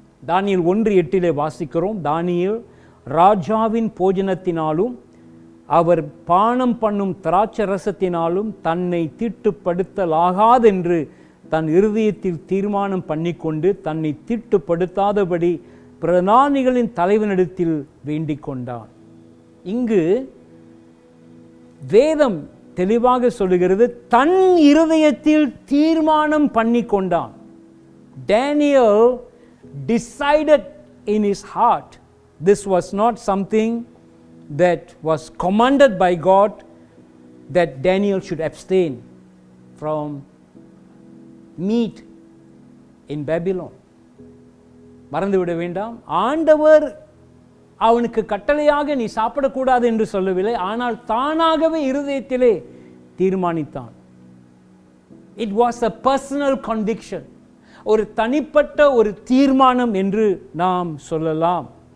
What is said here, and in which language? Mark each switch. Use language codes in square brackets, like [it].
[ta] தானியேல் 1:8 வாசிக்கிறோம், தானியேல் ராஜாவின் போஜனத்தினாலும் அவர் பானம் பண்ணும் திராட்சை ரசத்தினாலும் தன்னை தீட்டுப்படுத்தலாகாதென்று தன் இருதயத்தில் தீர்மானம் பண்ணிக்கொண்டு தன்னை தீட்டுப்படுத்தாதபடி பிரதானிகளின் தலைவனிடத்தில் வேண்டிக் கொண்டான். இங்கு வேதம் தெளிவாக சொல்லுகிறது, தன் இருதயத்தில் தீர்மானம் பண்ணி கொண்டான். [en] Daniel decided in his heart. This was not something that was commanded by God that Daniel should abstain from meat in Babylon. [ta] மறந்துவிட வேண்டாம், ஆண்டவர் அவனுக்கு கட்டளையாக நீ சாப்பிடக்கூடாது என்று சொல்லவில்லை, ஆனால் தானாகவே இருதயத்திலே தீர்மானித்தான். [en] It was a personal conviction, [ta] ஒரு தனிப்பட்ட ஒரு தீர்மானம் என்று நாம் சொல்லலாம்.